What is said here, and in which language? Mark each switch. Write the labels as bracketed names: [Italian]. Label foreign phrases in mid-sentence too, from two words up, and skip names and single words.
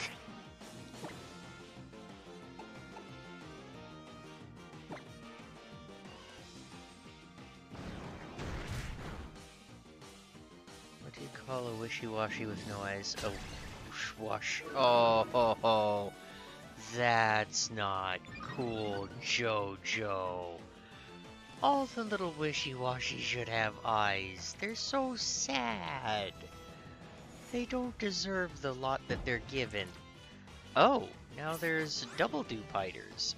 [English] What do you call a Wishy-Washy with no eyes? A whoosh-wash. Oh, ho, ho. That's not cool, Jojo. All the little wishy-washy should have eyes. They're so sad. They don't deserve the lot that they're given. Oh, now there's double dupe hiders.